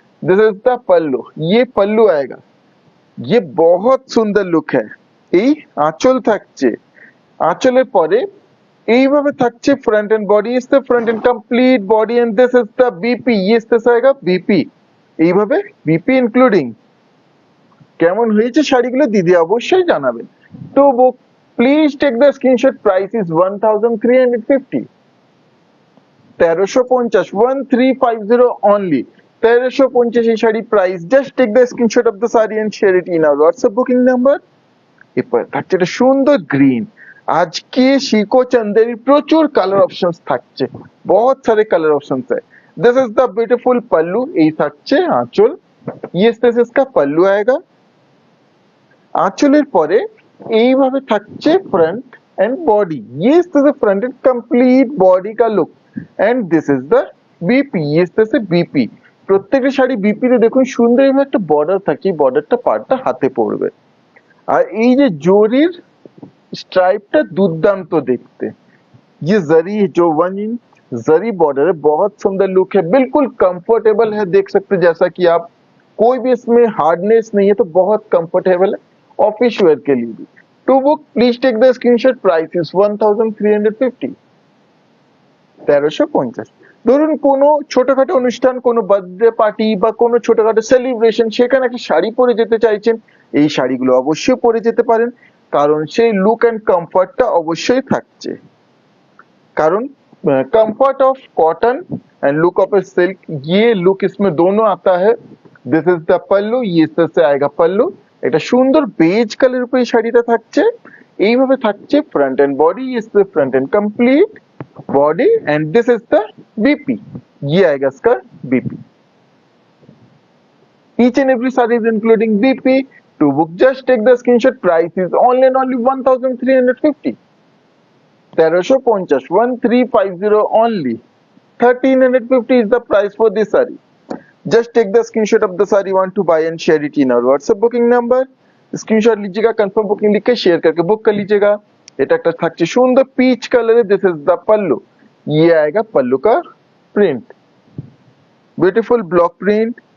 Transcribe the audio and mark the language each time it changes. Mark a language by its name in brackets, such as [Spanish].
[English] This is the pallu. [Hindi] ये पल्लू आएगा, ये बहुत सुंदर लुक है। [Bangla] এই আঁচল থাকছে, আঁচলের পরে এইভাবে থাকছে [English] Front and body. इससे front and complete body and this is the BP. [Hindi] ये इससे आएगा बीपी, [Bangla] এইভাবে [English] BP including. [Bangla] কেমন হয়েছে শাড়িগুলো দিদি অবশ্যই জানাবেন। [English] তো book please take the screenshot. Price is 1350, 1350, 1350 only, 1350 এই sari price. Just take the screenshot of the sari and share it in our WhatsApp booking number. [Bangla] এরপর থাকছে একটা সুন্দর গ্রিন। আজকে সিকো চান্দেরি প্রচুর কালার অপশনস থাকছে, [Hindi] बहुत सारे कलर ऑप्शंस है। [English] This is the beautiful pallu. [Bangla] এই থাকছে আঁচল। [Hindi] ये इस तरह से इसका पल्लू आएगा। [Bangla] আঁচলের পরে এইভাবে থাকছে [English] Front and body. [Hindi] ये इस तरह से फ्रंट एंड कंप्लीट बॉडी का look [English] And this is the BP. [Hindi] ये इस तरह से बीपी। [Bangla] প্রত্যেকটা শাড়ি বিপি তে দেখুন সুন্দর এইভাবে একটা বর্ডার থাকে, বর্ডারটা পার্টটা হাতে পড়বে। আর এই যে জরির स्ट्राइपটা দুর্দান্ত দেখতে। [Hindi] ये जरी जो 1 इंच जरी बॉर्डर है, बहुत सुंदर लुक है, बिल्कुल कंफर्टेबल है। देख सकते हैं जैसा कि आप, कोई भी इसमें हार्डनेस नहीं है, तो बहुत कंफर्टेबल है ऑफिस वेयर के लिए भी। [English] To book please take the screenshot. Price is 1350, 1350। [Bangla] ধরুন কোনো ছোটখাটো অনুষ্ঠান, কোনো বার্থডে পার্টি বা কোনো ছোটখাটো সেলিব্রেশন, সেখানে একটা শাড়ি পরে যেতে চাইছেন, এই শাড়িগুলো অবশ্যই পরে যেতে পারেন, কারণ সেই লুক এন্ড কমফর্টটা অবশ্যই থাকছে। কারণ [English] comfort of cotton and look of a silk, [Hindi] ये लुक इसमें दोनों आता है। [English] this is the pallu, [Hindi] ये इस तरह से आएगा पल्लू। [Bangla] এটা সুন্দর বেজ কালার উপরে শাড়িটা থাকছে, এইভাবে থাকছে front end body, [English] is the front and complete body and this is the BP, [Hindi] ये आएगा इसका BP. [English] Each and every saree is including BP. To book, just take the screenshot. Price is only and only 1350. 1350, 1350 only. 1350 is the price for this saree. Just take the screenshot of the saree you want to buy and share it in our WhatsApp booking number. [Hindi] Screenshot लीजिएगा, confirm booking लिख के share करके book कर लीजिएगा। [Bangla] এটা একটা থাকছে সুন্দর পিচ কালারে, [Hindi] দিস ইজ द पल्लू, ये आएगा पल्लू का प्रिंट, [English] Beautiful block print.